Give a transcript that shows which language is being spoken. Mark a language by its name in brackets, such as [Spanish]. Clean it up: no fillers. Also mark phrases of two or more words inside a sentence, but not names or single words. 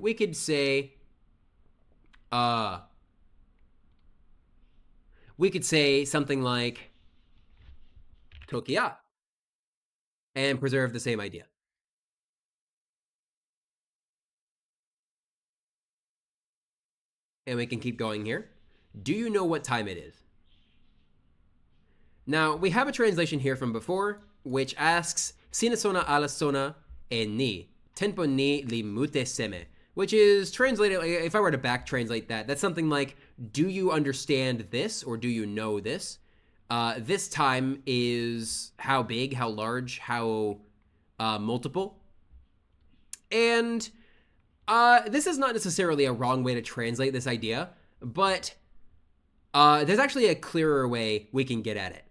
[English] We could say, something like Tokia and preserve the same idea. And we can keep going here. Do you know what time it is? Now, we have a translation here from before, which asks, [Toki Pona] Sinasona alasona e ni, tempo ni li mute seme, [English] which is translated, if I were to back translate that, that's something like, do you understand this, or do you know this? This time is how big, how large, how multiple. And this is not necessarily a wrong way to translate this idea, but there's actually a clearer way we can get at it.